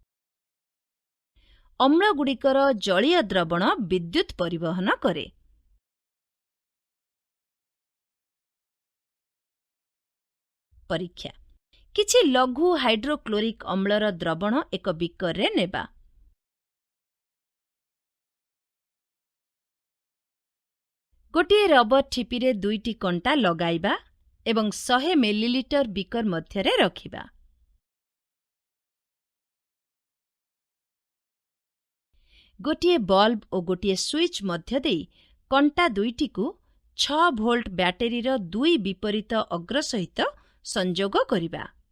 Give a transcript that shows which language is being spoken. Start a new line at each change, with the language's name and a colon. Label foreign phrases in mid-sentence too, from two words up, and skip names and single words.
Odia: ଅମ୍ଳ ଗୁଡ଼ିକର ଜଳୀୟ ଦ୍ରବଣ ବିଦ୍ୟୁତ ପରିବହନ କରେ। ପରୀକ୍ଷା କିଛି ଲଘୁ ହାଇଡ୍ରୋକ୍ଲୋରିକ ଅମ୍ଳର ଦ୍ରବଣ ଏକ ବିକର ରେ ନେବା। ଗୋଟିଏ ରବର ଠିପିରେ 2ଟି କଣ୍ଟା ଲଗାଇବା ଏବଂ 100 ମିଲିଲିଟର ବିକର ମଧ୍ୟରେ ରଖିବା। ଗୋଟିଏ ବଲ୍ବ ଓ ଗୋଟିଏ ସୁଇଚ୍ ମଧ୍ୟ ଦେଇ କଣ୍ଟା 2ଟିକୁ 6 ଭୋଲ୍ଟ ବ୍ୟାଟେରୀର 2 ବିପରୀତ ଅଗ୍ର ସହିତ ସଂଯୋଗ କରିବା।